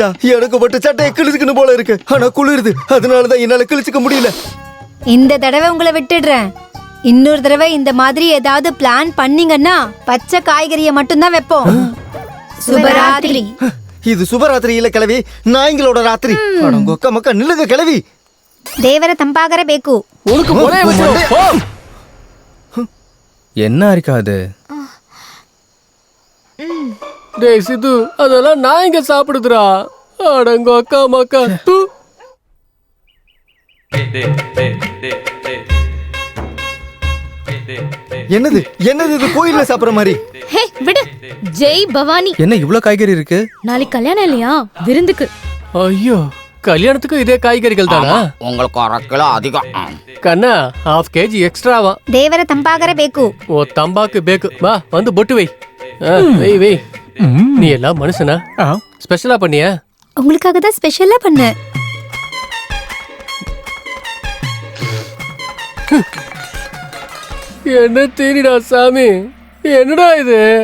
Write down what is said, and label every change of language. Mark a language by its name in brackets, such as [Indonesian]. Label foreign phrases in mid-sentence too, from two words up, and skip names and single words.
[Tamil] எனக்கு மட்டும் சட்டையை கிழிச்சுக்கணும் போல இருக்கு, ஆனா குளிருது, அதனாலதான் என்னால கிழிச்சுக்க முடியல. இந்த தடவை உங்களை விட்டுடுறேன். இன்னொரு தடவை இந்த மாதிரி ஏதாவது பிளான் பண்ணீங்கன்னா பச்சை காய்கறியை மட்டும்தான் வைப்போம். சுபராத்திரி. இது சுபராத்திரி இல்ல கிழவி, நாய்களோட ராத்திரி. கொக்க மக்கா நில்லுங்க கிழவி. [Kannada] ದೇವರ ತಂಬಾಗರೆ ಬೇಕು. [Tamil] உனக்கு ஒரே விஷயம். போ. என்ன ஹாரிகா அது? டேய் சித்து, அதெல்லாம் நாய்ங்க சாப்பிடுதுடா. அடங்கோ அக்கா மக்கா. என்னது இது கோயில்ல சாப்பிடுற மாதிரி? ஹே விடு. ஜெய் பவானி. என்ன இவ்ளோ காய்கறி இருக்கு? நாளைக்கு கல்யாணம் இல்லையா, விருந்துக்கு. ஐயோ, கல்யாணத்துக்கு இதே காய்கறிகள் தானா? உங்களுக்கு 1 கிலோ அதிகம். கண்ணா, 1/2 kg எக்ஸ்ட்ராவா? [Kannada] ದೇವರ ತಂಬಾಗರೆ ಬೇಕು. [Tamil] ஓ தம்பாக்கு பேக்கு. வா வந்து பொட்டு வை. வை. நீ எல்லாம் மனுஷனா? ஸ்பெஷலா பண்ணியா? உங்களுக்காக தான் ஸ்பெஷலா பண்ணேன். என்ன தேனிடா சாமி, என்னடா இது?